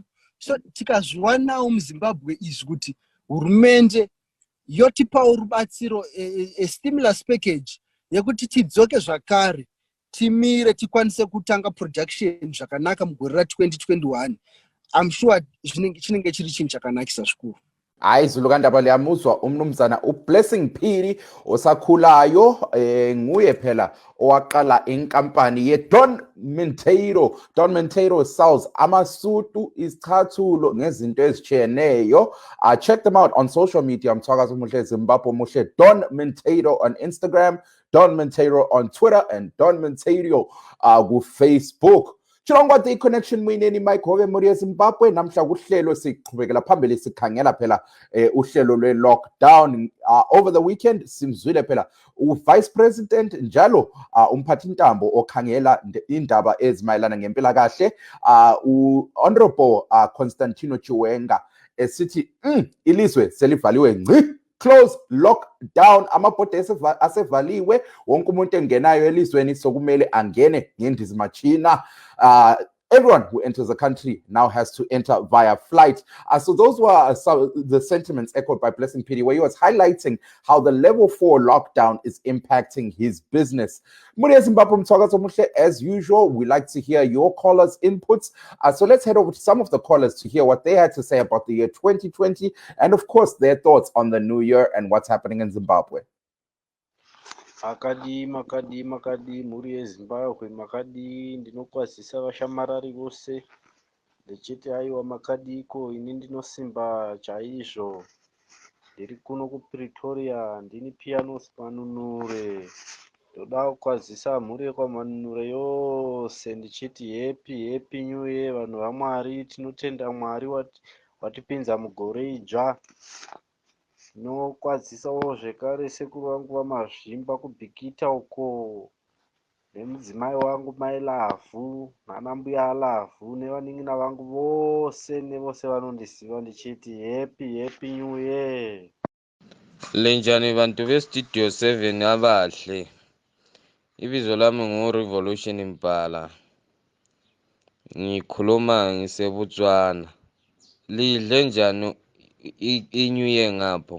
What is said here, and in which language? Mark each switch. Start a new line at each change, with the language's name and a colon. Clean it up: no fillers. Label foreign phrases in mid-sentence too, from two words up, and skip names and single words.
Shona: So tikazviwanawo muZimbabwe izvi kuti hurumende yotipawo rubatsiro
English: stimulus package
Shona: yekuti tidzoke zvakare timire tikwanise kutanga production zvakanaka mugore ra 2021.
English: I'm sure
Shona: chinenge chiri chinhu chakanakisa zvikuru.
North Ndebele: Hayi Zulu kandaba liyamuzwa umnumzana uBlessing Phiri osakhulayo, nguye phela owaqala inkampani ye-Don Monteiro. Don Monteiro sells amasutu, izicathulo ngezinto ezitshiyeneyo.
English: Check them out on social media.
North Ndebele: Mthwakazi Muhle Zimbabwe Muhle.
English: Don Monteiro on Instagram, Don Monteiro on Twitter, and Don Monteiro ku-Facebook.
Shona: Chirongwa The Connection mwineni Mike Hove muri Zimbabwe.
North Ndebele: Namhla kuhlelo siqhubekela phambili sikhangela phela uhlelo lwe-lockdown.
English: Over the weekend
North Ndebele: simzwile phela u-
English: Vice President
North Ndebele: njalo umphathintambo okhangela indaba ezimayelana ngempilakahle u-Honorable Constantino Chiwenga esithi ilizwe selivaliwe ngci.
English: Close lockdown,
North Ndebele: amabhodi asevaliwe, wonke umuntu engenayo elizweni sokumele angene ngendizimachina.
English: Everyone who enters the country now has to enter via flight. So those were the sentiments echoed by Blessing Phiri, where he was highlighting how the level 4 lockdown is impacting his business. As usual, we like to hear your callers' inputs. So let's head over to some of the callers to hear what they had to say about the year 2020 and, of course, their thoughts on the new year and what's happening in Zimbabwe.
Shona: Makadi muri yeZimbabwe makadi ndinokwazisa vashamarari vose ndechiti aiwa makadiko ini ndinosimba chaizvo ndiri kuno kuPretoria ndini Pianos Manunure ndoda kukwazisa mhuri yekwaManunure yose ndichiti
English: happy new year
Shona: vanhu vaMwari. Tinotenda Mwari watipinza mugore idzva ndinokwazisawo zvekare sekuru vangu vamazvimba kubhikita uko, nemudzimai wangu mai Lavhu nana mbuya Lavhu nevanin'ina vangu vose nevose vanondiziva ndichiti
English: happy new year.
North Ndebele: Lenjani bantu bestudio 7 abahle. Ibizo lami ngu-Revolution Mbala. Ngikhuluma ngiseBotswana. Lidle njani i-
English: New Year
North Ndebele: ngapho?